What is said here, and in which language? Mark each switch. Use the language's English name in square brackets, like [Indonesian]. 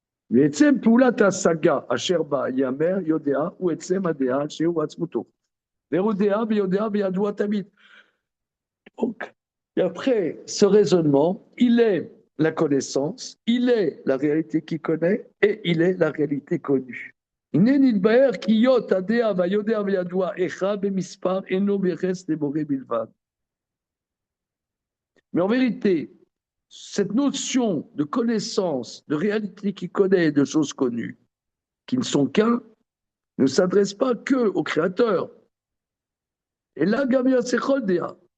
[Hebrew] ועצם פעולת ההשגה אשר בה יאמר יודע הוא עצם הדעה שהוא עצמותו. והוא דעה ויודע וידוע תמיד. [French] Donc, et après ce raisonnement, il est la connaissance, il est la réalité qu'il connaît et il est la réalité connue. [Hebrew] הנה נתבהר כי היות הדעה והיודע וידוע אחד במספר אינו ביחס לבורא בלבד. [French] Mais en vérité, cette notion de connaissance, de réalité qui connaît, de choses connues, qui ne sont qu'un, ne s'adresse pas que au Créateur. Et là, Gamia Secholdea.